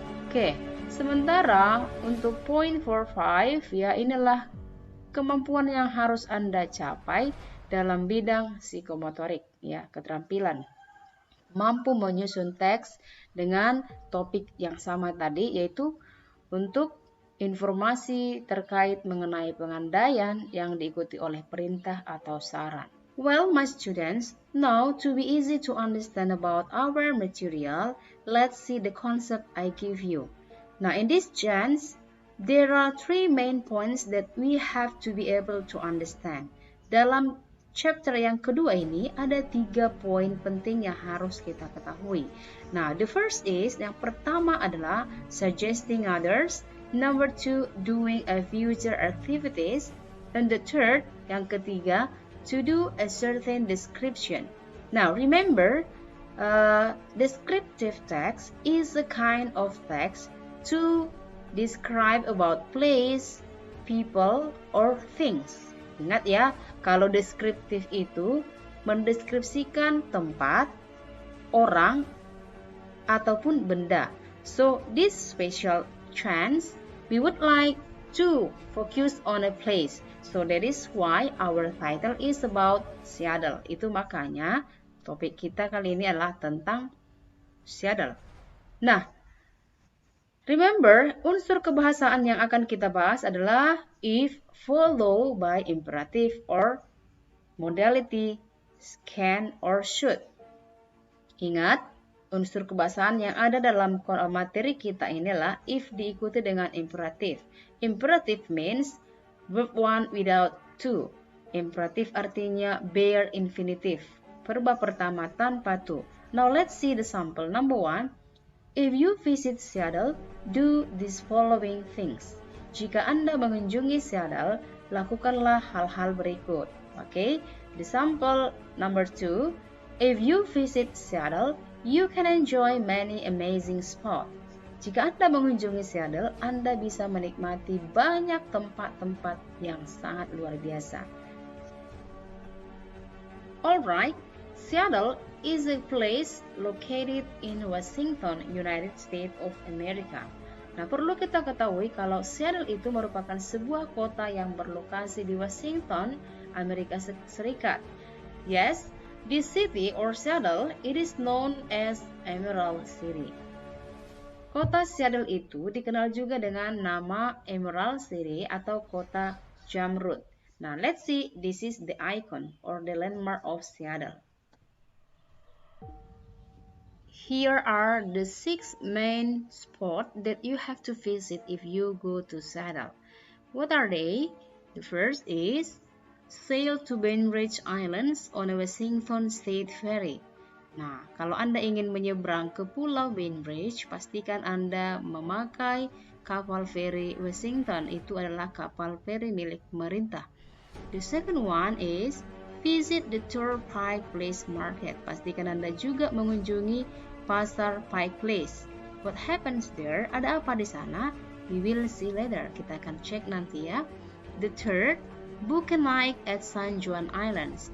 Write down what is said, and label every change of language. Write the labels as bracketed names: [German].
[Indonesian] Oke, sementara untuk point 45 inilah kemampuan yang harus Anda capai dalam bidang psikomotorik, keterampilan. Mampu menyusun teks dengan topik yang sama tadi, yaitu untuk informasi terkait mengenai pengandaian yang diikuti oleh perintah atau saran. [English] Well, my students, now to be easy to understand about our material, let's see the concept I give you. Now, in this chance, there are 3 main points that we have to be able to understand. [Indonesian] Dalam chapter yang kedua ini ada 3 poin penting yang harus kita ketahui. [English] Nah, the first is, [Indonesian] yang pertama adalah [English] suggesting others, number 2, doing a future activities, and the third, [Indonesian] yang ketiga, [English] to do a certain description. Now, remember, descriptive text is a kind of text to describe about place, people, or things. [Indonesian] Ingat ya, kalau deskriptif itu mendeskripsikan tempat, orang, ataupun benda. [English] So, this special chance, we would like to focus on a place. So, that is why our title is about Seattle. [Indonesian] Itu makanya topik kita kali ini adalah tentang Seattle. [English] Nah, remember, [Indonesian] unsur kebahasaan yang akan kita bahas adalah [English] if followed by imperative or modality can or should. [Indonesian] Ingat, unsur kebahasaan yang ada dalam materi kita inilah if diikuti dengan imperatif. [English] Imperative means verb 1 without 2. [Indonesian] Imperatif artinya bare infinitive, verba pertama tanpa to. [English] Now let's see the sample. Number 1, if you visit Seattle, do these following things. [Indonesian] Jika Anda mengunjungi Seattle, lakukanlah hal-hal berikut. Okay? [English] The sample number 2, if you visit Seattle, you can enjoy many amazing spots. [Indonesian] Jika Anda mengunjungi Seattle, Anda bisa menikmati banyak tempat-tempat yang sangat luar biasa. [English] Alright, Seattle is a place located in Washington, United States of America. [Indonesian] Nah, perlu kita ketahui kalau Seattle itu merupakan sebuah kota yang berlokasi di Washington, Amerika Serikat. [English] Yes, this city or Seattle, it is known as Emerald City. [Indonesian] Kota Seattle itu dikenal juga dengan nama Emerald City atau kota Jamrud. [English] Now let's see, this is the icon or the landmark of Seattle. Here are the 6 main spots that you have to visit if you go to Seattle. What are they? The first is sail to Bainbridge Islands on a Washington State Ferry. [Indonesian] Nah, kalau Anda ingin menyeberang ke Pulau Bainbridge, pastikan Anda memakai kapal feri Washington. Itu adalah kapal feri milik pemerintah. [English] The second one is visit the Pike Place Market. [Indonesian] Pastikan Anda juga mengunjungi pasar Pike Place. [English] What happens there? [Indonesian] Ada apa di sana? [English] We will see later. [Indonesian] Kita akan cek nanti ya. [English] The third, book a night at San Juan Islands.